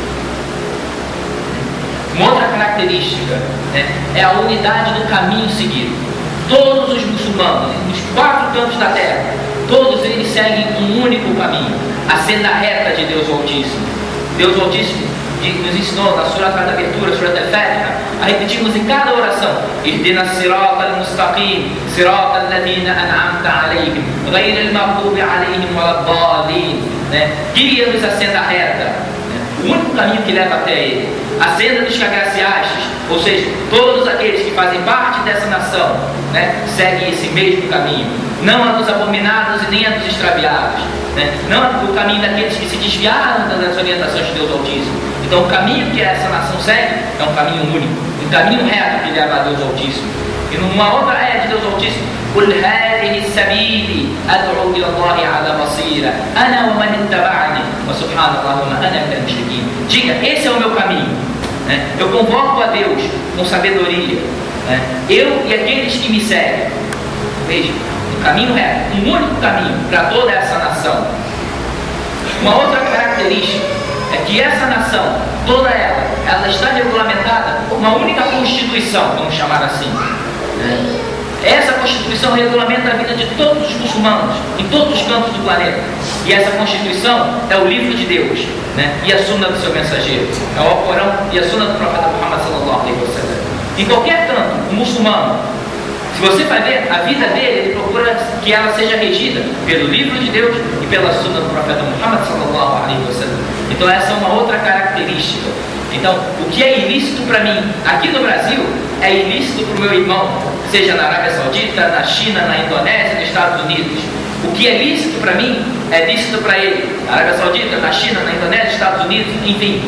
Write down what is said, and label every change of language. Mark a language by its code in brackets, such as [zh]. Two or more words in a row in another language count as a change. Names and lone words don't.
[pt] Uma outra característica é a unidade do caminho seguido. Todos os muçulmanos, nos 4 cantos da terra, todos eles seguem um único caminho, a senda reta de Deus Altíssimo. Deus Altíssimo nos ensinou na surah da abertura, surah al-Fatiha, a repetirmos em cada oração: [ar] اهدنا الصراط المستقيم صراط الذين أنعمت عليهم غير المغضوب عليهم ولا الضالين. [pt] Guia-nos a senda reta, o único caminho que leva até ele, a senda dos que agraciastes, ou seja, todos aqueles que fazem parte dessa nação, seguem esse mesmo caminho, não a dos abominados e nem a dos extraviados, não o caminho daqueles que se desviaram das orientações de Deus Altíssimo. Então o caminho que essa nação segue é um caminho único, um caminho reto que leva a Deus Altíssimo. E numa outra área de Deus Altíssimo: [ar] قل هذه سبيلي أدعو إلى الله على بصيرة أنا ومن اتبعني وسبحان الله وما أنا من المشركين. [pt] Diga, esse é o meu caminho. Eu convoco a Deus com sabedoria, eu e aqueles que me seguem. Veja, um caminho reto, um único caminho para toda essa nação. Uma outra característica é que essa nação, toda ela está regulamentada por uma única constituição, vamos chamar assim. Essa Constituição regulamenta a vida de todos os muçulmanos, em todos os cantos do planeta. E essa Constituição é o livro de Deus, e a Sunna do seu mensageiro. É o Alcorão e a Sunna do profeta Muhammad [ar] صلى الله عليه وسلم. [pt] Em qualquer canto, o muçulmano, se você vai ver a vida dele, ele procura que ela seja regida pelo livro de Deus e pela Sunna do profeta Muhammad [ar] صلى الله عليه وسلم. [pt] Então essa é uma outra característica. Então, o que é ilícito para mim aqui no Brasil é ilícito para o meu irmão, seja na Arábia Saudita, na China, na Indonésia, nos Estados Unidos. O que é lícito para mim é lícito para ele, na Arábia Saudita, na China, na Indonésia, nos Estados Unidos, enfim.